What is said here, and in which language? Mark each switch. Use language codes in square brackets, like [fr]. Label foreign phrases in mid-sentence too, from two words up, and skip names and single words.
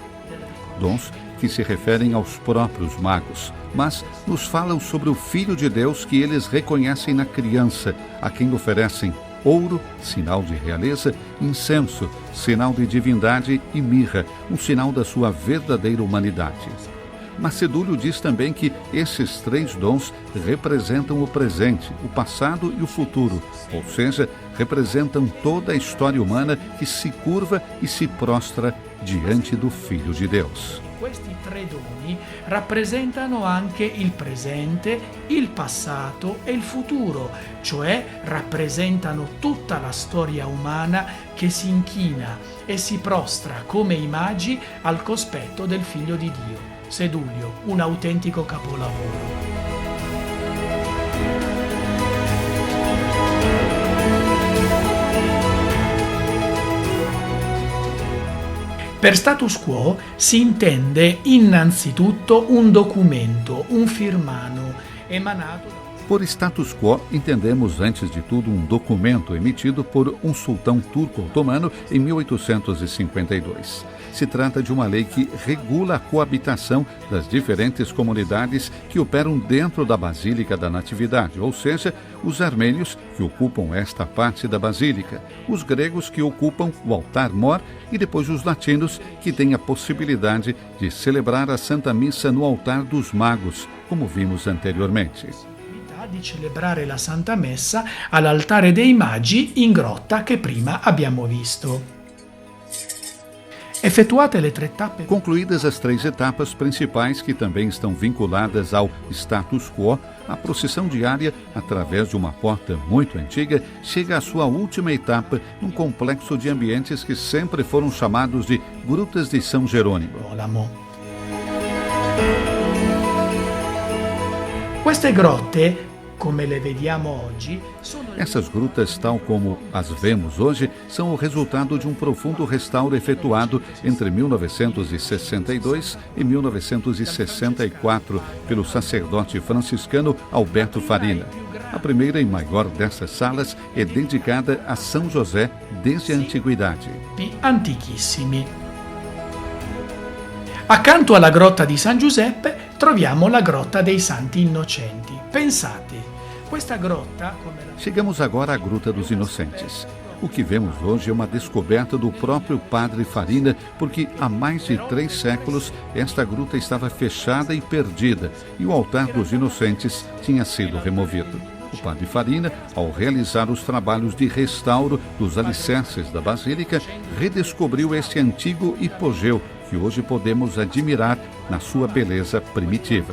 [pt] Dons que se referem aos próprios magos, mas nos falam sobre o Filho de Deus que eles reconhecem na criança, a quem oferecem ouro, sinal de realeza, incenso, sinal de divindade e mirra, um sinal da sua verdadeira humanidade. Mas Sedúlio diz também que esses 3 dons representam o presente, o passado e o futuro, ou seja, representam toda a história humana que se curva e se prostra diante do Filho de Deus. [it] Questi 3 doni rappresentano anche il presente, il passato e il futuro, cioè rappresentano tutta la storia umana che si inchina e si prostra come i magi al cospetto del Figlio di Dio. Sedúlio, un autentico capolavoro. Per [la] status quo [it] si intende innanzitutto un documento, un firmano, emanato da... [pt] Por [la] status quo, [pt] entendemos antes de tudo um documento emitido por um sultão turco-otomano em 1852. Se trata de uma lei que regula a coabitação das diferentes comunidades que operam dentro da Basílica da Natividade, ou seja, os armênios que ocupam esta parte da Basílica, os gregos que ocupam o altar-mor e depois os latinos que têm a possibilidade de celebrar a Santa Missa no altar dos magos, como vimos anteriormente. [it] Di celebrare la Santa Messa all'altare dei Magi in grotta che prima abbiamo visto. Effettuate le 3 tappe. [pt] Concluídas as 3 etapas principais que também estão vinculadas ao [la] status quo, [pt] a procissão diária, através de uma porta muito antiga, chega à sua última etapa num complexo de ambientes que sempre foram chamados de Grutas de São Jerônimo. [it] Queste grotte, come le vediamo oggi, sono... [pt] Essas grutas, tal como as vemos hoje, são o resultado de um profundo restauro efetuado entre 1962 e 1964 pelo sacerdote franciscano Alberto Farina. A primeira e maior dessas salas é dedicada a São José desde a antiguidade. [it] Antichissimi. Accanto alla grotta di San Giuseppe troviamo la grotta dei Santi Innocenti. Pensate, questa grotta... [pt] Chegamos agora à Gruta dos Inocentes. O que vemos hoje é uma descoberta do próprio padre Farina, porque há mais de 3 séculos esta gruta estava fechada e perdida e o altar dos Inocentes tinha sido removido. O padre Farina, ao realizar os trabalhos de restauro dos alicerces da Basílica, redescobriu este antigo hipogeu que hoje podemos admirar na sua beleza primitiva.